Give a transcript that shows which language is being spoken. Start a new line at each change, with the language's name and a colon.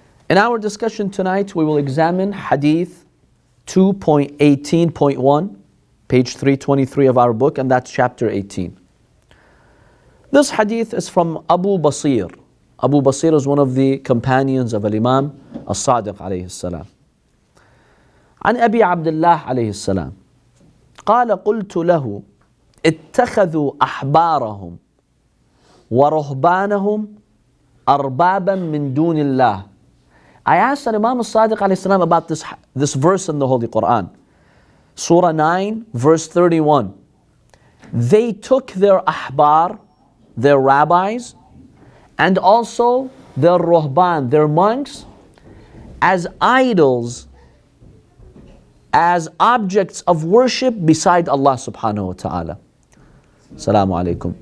English: In our discussion tonight, we will examine Hadith 2.18.1, page 323 of our book, and that's chapter 18. This hadith is from Abu Basir. Abu Basir is one of the companions of Imam al-Sadiq alayhi salam.
Arabic: عن أبي عبد الله عليه السلام قال قلت له اتخذوا أحبارهم ورهبانهم أربابا من دون الله.
English: I asked Imam al-Sadiq alayhi salam about this verse in the Holy Quran. Surah 9, verse 31. They took their ahbar, their rabbis, and also their ruhban, their monks, as idols, as objects of worship beside Allah subhanahu wa ta'ala. Assalamu alaikum.